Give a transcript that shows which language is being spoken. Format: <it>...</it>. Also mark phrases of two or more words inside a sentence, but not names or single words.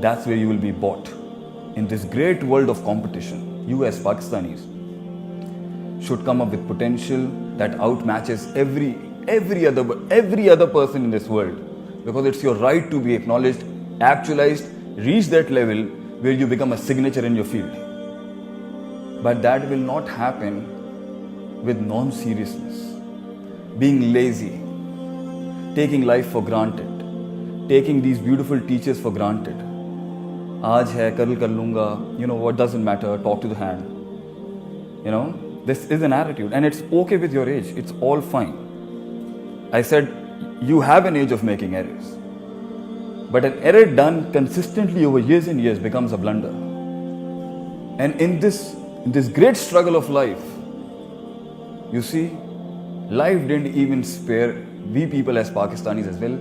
<en>That's where you will be bought. In this great world of competition, you as Pakistanis should come up with potential that outmatches every other person in this world, because it's your right to be acknowledged, actualized, reach that level where you become a signature in your field. But that will not happen with non-seriousness, being lazy, taking life for granted, taking these beautiful teachers for granted.</en> <hi>आज है, कल कर लूँगा,</hi> <en>what doesn't matter, talk to the hand. This is an attitude, and it's okay with your age, it's all fine. I said, you have an age of making errors. But an error done consistently over years and years becomes a blunder. And in this great struggle of life, you see, life didn't even spare we people as Pakistanis as well.</en>